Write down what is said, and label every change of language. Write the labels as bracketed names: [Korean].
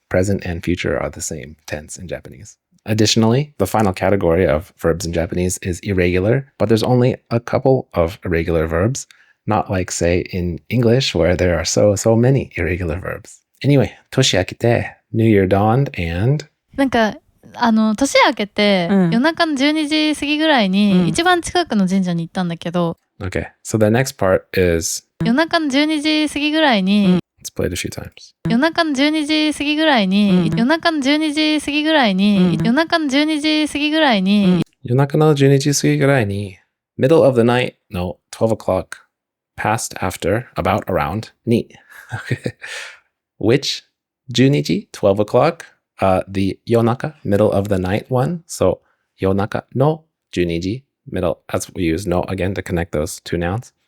[English] Present and future are the same tense in Japanese. Additionally, the final category of verbs in Japanese is irregular, but there's only a couple of irregular verbs, not like, say, in English, where there are so many irregular verbs. Anyway, [Japanese] 年明けて, [English] New Year dawned, and... [Japanese] なんか、年明けて、夜中の12時過ぎぐらいに、一番近くの神社に行ったんだけど、 [English] Okay, so the next part is... [Japanese] 夜中の12時過ぎぐらいに、 [English] Let's play it a few times. [Japanese] 夜中の12時過ぎぐらいに、夜中の12時過ぎぐらいに、夜中の12時過ぎぐらいに、夜中の12時過ぎぐらいに、 [English] middle of the night, no, 12 o'clock, past, after, about, around, ni. Which 12時, 12 o'clock, the yonaka, middle of the night one. So yonaka no 12時, middle, as we use no again to connect those 2 nouns.